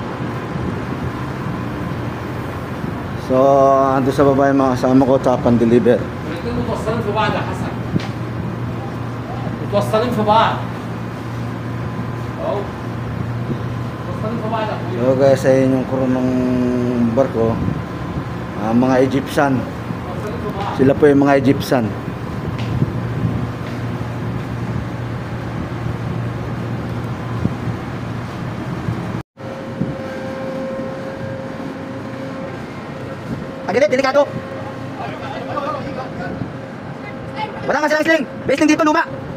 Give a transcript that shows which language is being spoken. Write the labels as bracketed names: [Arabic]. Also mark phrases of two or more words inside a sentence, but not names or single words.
[Filipino] So, ando sa baba yung mga kasama ko, [English] tap and deliver. [Arabic] الاثنين متوصلين في بعض يا حسن متوصلين في بعض اهو متوصلين في بعض يا اخويا [English] So guys, [Filipino] ayun yung crew ng barko. Mga Egyptian. [Arabic] متوصلين في بعض [Filipino] Sila po yung mga Egyptian. Agad, delikado. Wala nga silang sling. Base lang dito, luma.